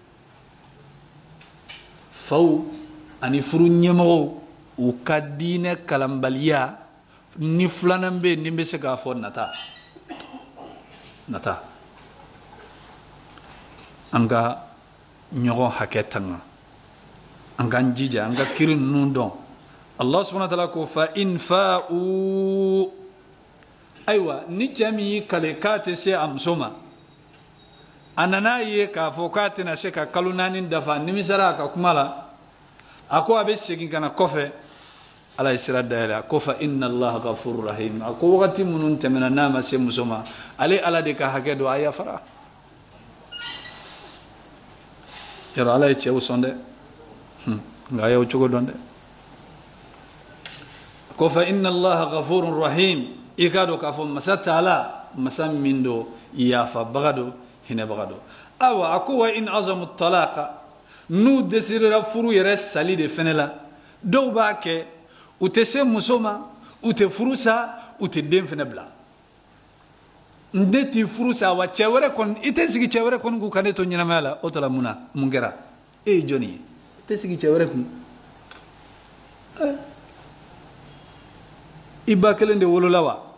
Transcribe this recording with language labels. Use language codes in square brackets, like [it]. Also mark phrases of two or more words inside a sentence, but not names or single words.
[bm] faw ani furu ɲɛmɔgɔw u ka diinɛ kalanbaliya ni filanan bɛ yen ni bɛ se k'a fɔ nata an ka ɲɔgɔn hakɛ tanga an k'an jija an ka kiri ninnu dɔn [ar] الله سبحانه وتعالى [bm] ko [ar] فإن فاءوا [bm] ayiwa ni cɛ min y'i kale k'a tɛ se a muso ma a nana ye k'a fɔ k'a tɛna se ka kalo 4 dafa nimisara a ka kuma la a ko a bɛ segin ka na kɔfɛ ala ye sira dayɛlɛ a ko [ar] فإن الله غفور رحيم [bm] a ko wagati minnu tɛmɛna n'a ma se muso ma ale ala de ka hakɛ dɔn a yafara yɔrɔ ala ye cɛw sɔn dɛ nka a y'o cogo dɔn dɛ ko [ar] فإن الله غفور رحيم [bm] i k'a dɔn k'a fɔ masa taala masa min don yafabaga don hinɛbaga don awa a ko [ar] وإن عزموا الطلاق [bm] n'u desirera furu yɛrɛ sali de fɛnɛ la dɔw b'a kɛ u tɛ se muso ma u tɛ furu sa u tɛ den fɛnɛ bila ne t'i furu sa wa cɛ wɛrɛ kɔni i tɛ sigi cɛ wɛrɛ kɔni k'u ka ne to ɲɛnamaya la o tala mun kɛra e ye jɔnni ye i tɛ sigi cɛ wɛrɛ kun i ba kelen de wolola wa